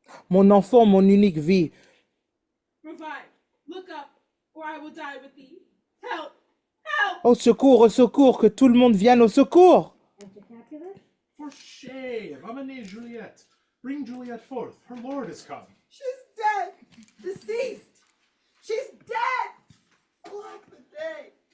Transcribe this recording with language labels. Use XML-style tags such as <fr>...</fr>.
<fr>Mon enfant, mon unique vie.</fr> <en>Revive! Look up, or I will die with thee! Help! Help!</en> <fr>Au secours, que tout le monde vienne au secours!</fr> <en>For shame! Romeo Juliette! Bring Juliette forth. Her lord is come. She's dead! Deceased! She's dead! Alack the day!</en>